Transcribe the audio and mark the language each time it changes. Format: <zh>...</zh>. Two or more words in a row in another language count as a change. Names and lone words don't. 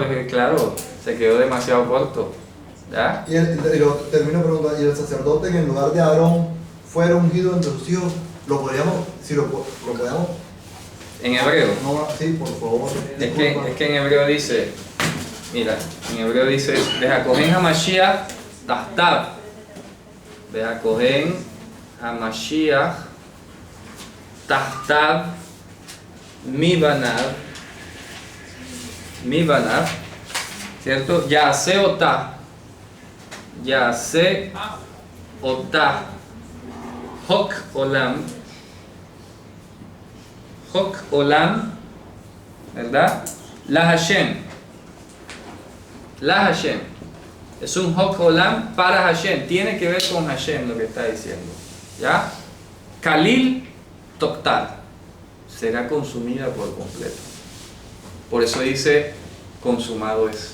<es>No, claro, se quedó demasiado corto. ¿Ya? Y termino preguntando, ¿y el sacerdote que en lugar de Aarón fuera ungido entre sus hijos, lo podríamos, si lo podríamos? En hebreo. No, sí, por favor. Es que en hebreo dice, mira, en hebreo dice,</es> <he>והכהן המשיח תחתיו. והכהן המשיח תחתיו מבניו, ¿cierto? יעשה אותה יעשה אותה חק עולם,</he> <es>¿verdad?</es> <he>להשם.</he> <es>Es un</es> <he>חק עולם</he> <es>para Hashem. Tiene que ver con Hashem lo que está diciendo.</es> <he>¿Ya? כליל תקטר.</he> <es>Será consumida por completo. Por eso dice, consumado es.</es>